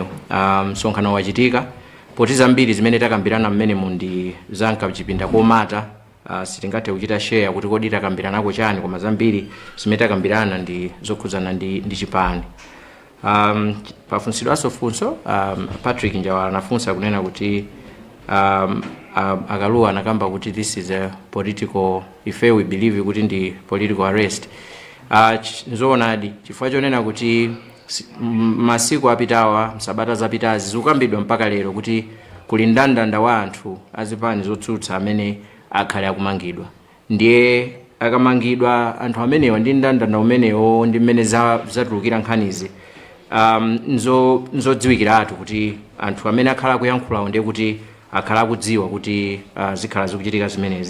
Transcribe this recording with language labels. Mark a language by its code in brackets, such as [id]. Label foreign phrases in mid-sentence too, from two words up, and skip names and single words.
[ny] Msonkhano wachitika poti zambiri zimene takambirana mmene mundi zanka chipinda komata, sitingathe kuchita share kuti kodi takambiranako chani, koma zambiri zimene takambirana ndi zokhudzana ndi chipani. Pafunsidwanso funso Patrick Njawala anafunsa kunena kuti akaluwa anakamba kuti [en] this is a political, if we believe [ny] kuti ndi [en] political arrest. [ny] Nzoonadi chifukwa chonena kuti masiku apitawa, msabata zapitazi zikukambidwa mpaka lero kuti kuli ndandanda wa anthu azipani zotsutsa amene akhale akumangidwa. Ndiye akamangidwa anthu amenewa ndi mndandanda umenewo ndi mmene zatulukira nkhanizi nzodziwikiratu kuti anthu amene akhala akuyankhulawo ndiye kuti akhala akudziwa kuti zikhala zikuchitika zimenezi.